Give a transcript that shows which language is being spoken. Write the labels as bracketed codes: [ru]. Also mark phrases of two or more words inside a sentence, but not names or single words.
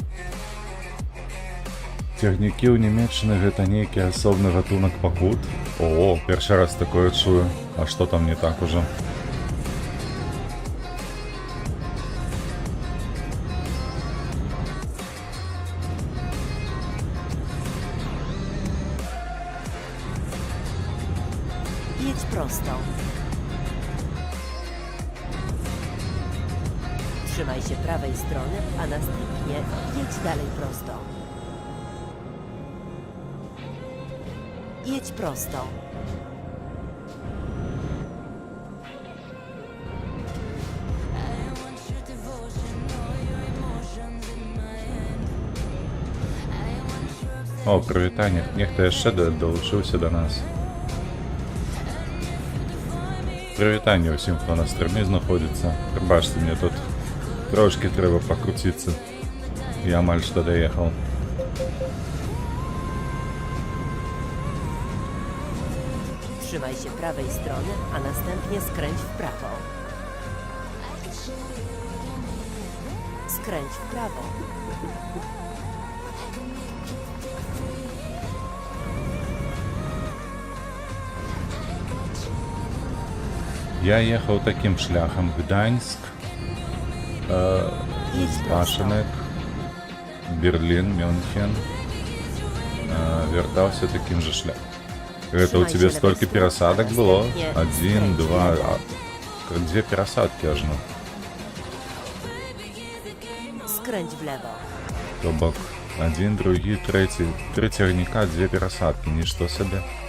[be] Цягнікі ў Нямецчыны гэта нейкі асобны гатунак пакут. О, першы раз такое чую. А што там не так ужо? [pl] Jedź prosto. Trzymaj się prawej strony, a następnie jedź dalej prosto. Jedź prosto. [be] О, прывітанне. Нехта яшчэ далучыўся да нас. Прывітанне ўсім, хто на стрыме знаходзіцца. Прабачце, мне тут трошки трэба пакруціцца. Я амаль што даехаў. [pl] Trzymaj się prawej strony, a następnie skręć w prawo. Skręć w prawo. [be] Я ехаў такім шляхам Гданьск, Башанек, Берлін, Мюнхен. Вяртаўся такім же шляхам. Гэта у тебе столькі перасадак было? 1, 2, 2 перасадкі ажно. [pl] Skręć w lewo. [be] То бок 1, 2, 3, 3 цягніка, 2 перасадкі, нішто сабе.